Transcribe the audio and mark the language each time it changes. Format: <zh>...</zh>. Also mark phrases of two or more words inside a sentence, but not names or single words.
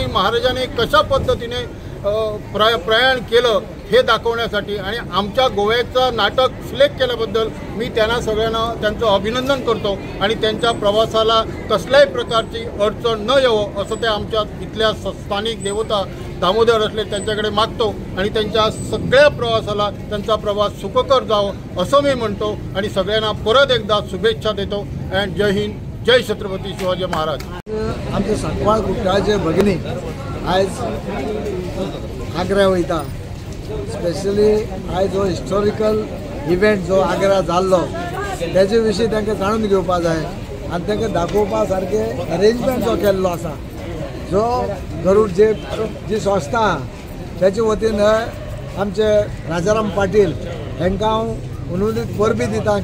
<mr>महाराजांनी कशा पद्धतीने प्रयाण केलं हे दाखवण्यासाठी आणि आमच्या गोव्याचं नाटक सिलेक्ट केल्याबद्दल मी त्यांना सगळ्यांना त्यांचं अभिनंदन करतो आणि त्यांच्या प्रवासाला कसल्याही प्रकारची अडचण न यावं असं ते आमच्या इथल्या स्थानिक देवता दामोदर असले त्यांच्याकडे मागतो आणि त्यांच्या सगळ्या प्रवासाला त्यांचा प्रवास सुखकर जावं असं मी म्हणतो आणि सगळ्यांना परत एकदा शुभेच्छा देतो. अँड जय हिंद, जय छत्रपती शिवाजी महाराज.</mr> <kok>आमचे सांकवाळ कुट्टाळचे भगिनी आयज आग्रा वयता. स्पेशली आयज हो</kok> <en>historical event</en> <kok>जो आग्रा जाल्लो त्याचे विशीं तांकां जाणून घेवपा जाय आनी तांकां दाखोवपा सारके अरेंजमेंट जो केल्लो आसा जो गरुड झेब जी संस्था त्याचे वतीन आमचे राजाराम पाटील हांकां हांव उनुदीत परबी दिता.</kok>